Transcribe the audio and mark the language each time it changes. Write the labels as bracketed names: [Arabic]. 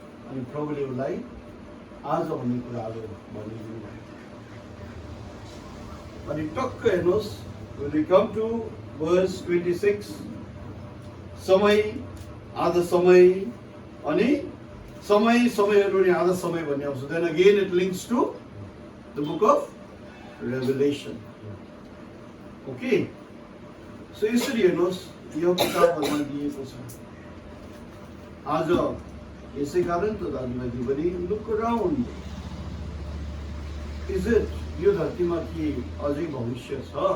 [Nepali] अनि प्रभुले उसलाई आज भन्ने कुराहरू भनिदिनु भयो। अनि टक्क हेर्नुहोस्, [English] when we come to verse 26, [Nepali] समय आधा समय अनि समयहरू अनि आधा समय भन्ने आउँछ। [English] Then again it links to the book of Revelation. Okay, so [Nepali] यसरी हेर्नुहोस् यो किताबहरूमा दिएको छ। आज यसै कारण त दाजुभाइ दिदी [English] look around, is it [Nepali] यो धरतीमा के अझै भविष्य छ?